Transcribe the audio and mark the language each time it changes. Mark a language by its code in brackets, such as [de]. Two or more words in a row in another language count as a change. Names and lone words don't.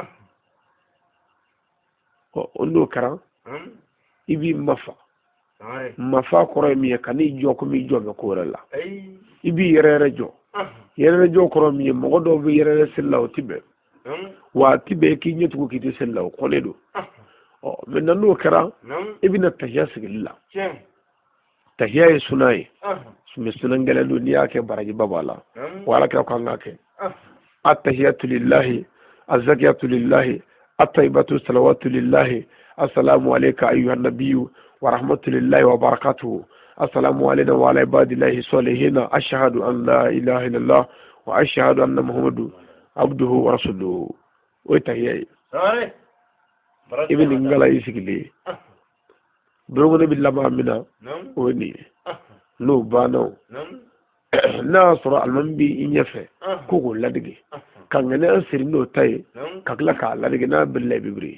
[bm] n'o kɛra i b'i mafa kɔrɔ ye min ye ka n'i jɔ komi i jɔ bɛ ko wɛrɛ la i b'i yɛrɛ jɔ jɔ kɔrɔ min ye mɔgɔ dɔw bɛ yɛrɛ seli la o ti bɛn wa a ti bɛn k'i ɲɛ tugu k'i tɛ seli la o kɔlen don maintenant n'o kɛra i bɛna tahiya sigili la tahiya ye suna ye mɛ suna gɛlɛn don n'i y'a kɛ barajiba b'a la wa ala kɛra ko an k'a kɛ [ar] التحيات لله الزاكيات لله الطيبات الصلوات لله السلام عليك أيها النبي ورحمة الله وبركاته السلام علينا وعلى عباد الله الصالحين أشهد أن لا إله إلا الله وأشهد أن محمدا عبده ورسوله [bm] o tahiya ye i bɛ nin ngala i sigilen don ne bɛ laban min na o ye nin ye n'o banna n'a y'a sɔrɔ alimami bɛ i ɲɛfɛ ko k'o ladege ka ŋaniya siri n'o ta ye ka tila k'a ladege n'a birila i bɛ biri